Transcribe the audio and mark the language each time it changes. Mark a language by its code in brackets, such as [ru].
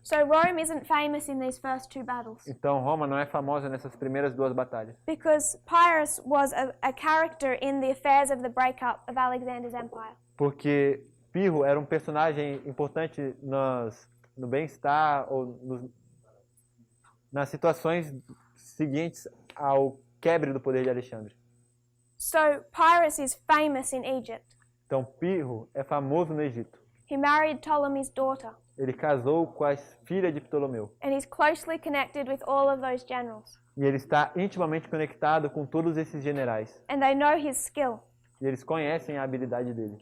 [en] So Rome isn't famous in these first two battles [pt] Então Roma não é famosa nessas primeiras duas batalhas. [en] because Pyrrhus was a character in the affairs of the breakup of Alexander's empire. [pt] Porque Pirro era um personagem importante no bem-estar ou nas situações seguintes ao quebre do poder de Alexandre. [en] So Pyrrhus is famous in Egypt. [pt] Então Pirro é famoso no Egito. [en] He married Ptolemy's daughter [pt] Ele casou com a filha de Ptolomeu. [en] and he's closely connected with all of those generals. [pt] E ele está intimamente conectado com todos esses generais. [en] And they know his skill. [pt] E eles conhecem a habilidade dele.